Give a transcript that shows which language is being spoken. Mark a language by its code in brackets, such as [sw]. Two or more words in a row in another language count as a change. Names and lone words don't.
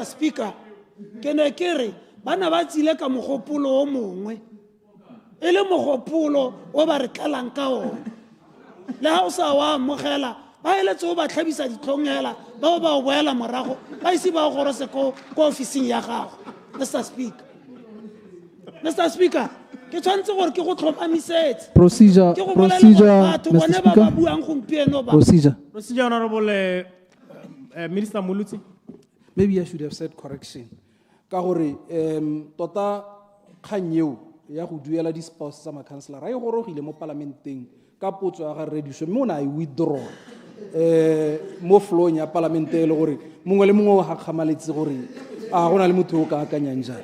[tn] Speaker ke ne ke re bana ba tsile ka mogopolo o mongwe e le mogopolo o ba re tlalang ka one le ha o sa wa amogela ba eletse o ba tlhabisa ditlhongela ba o boela morago ba ise ba go gorose ko ofising ya gago. [en] Mr. [tn] Speaker ke tshwanetse gore ke go tlhomamisetse [en] Procedure, Mr. Speaker. Procedure, Honorable Minister Mulutsi. Maybe I should have said correction. [tn] ka gore tota kgang eo ya go duela di-spouse tsa makhanselara a e gorogile mo palamenteng ka potso ya ga rediso mme o ne a e withdraw mo flowing ya palamente e le gore mongwe le mongwe o gakgamaletse gore a go na le motho o ka akanyang jalo